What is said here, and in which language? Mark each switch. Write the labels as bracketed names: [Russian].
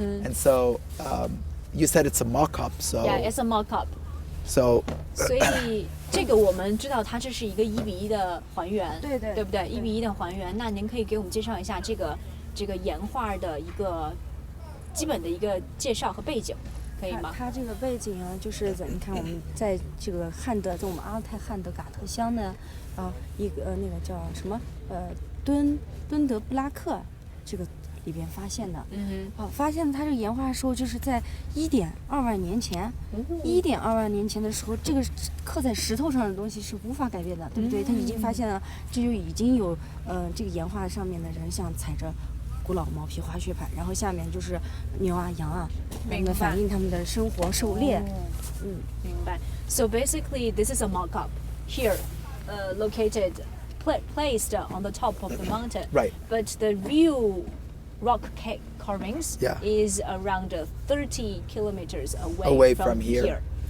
[English] And so you said it's a mock-up, so Yeah, it's a mock-up. so [Chinese] 所以这个我们知道它这是一个1:1的还原，对对对不对？1:1的还原，那您可以给我们介绍一下这个岩画的一个基本的一个介绍和背景，可以吗？它这个背景啊，就是你看我们在这个汉德，在我们阿泰汉德嘎特乡呢，一个那个叫什么敦德布拉克这个里边发现的。发现它这个岩画的时候，就是在1.2万年前，1.2万年前的时候，这个刻在石头上的东西是无法改变的，对不对？他已经发现了，这就已经有这个岩画上面的人像踩着古老毛皮滑雪板，然后下面就是牛啊羊啊，明白反映他们的生活狩猎。明白。 [English] So basically, this is a mock-up here, located, placed on the top of the mountain. Right. But the real rock carvings Yeah. is around 30 kilometers Away from here.